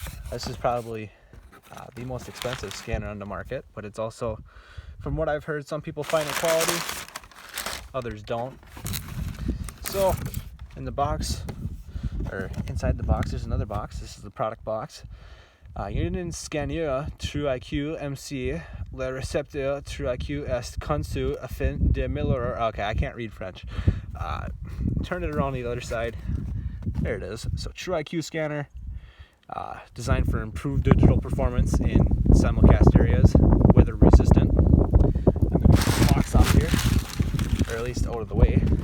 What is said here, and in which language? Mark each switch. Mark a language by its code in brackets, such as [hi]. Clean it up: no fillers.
[en] This is probably the most expensive scanner on the market, but it's also, from what I've heard, some people find it quality, others don't. So in the box, or inside the box, there's another box. This is the product box. [fr] Uniden Scanner TrueIQ MC le récepteur TrueIQ est conçu afin d'améliorer. [en] Okay, I can't read French. Turn it around the other side. There it is. So TrueIQ scanner, designed for improved digital performance in simulcast areas, weather resistant. I'm going to get the box off here, or at least out of the way.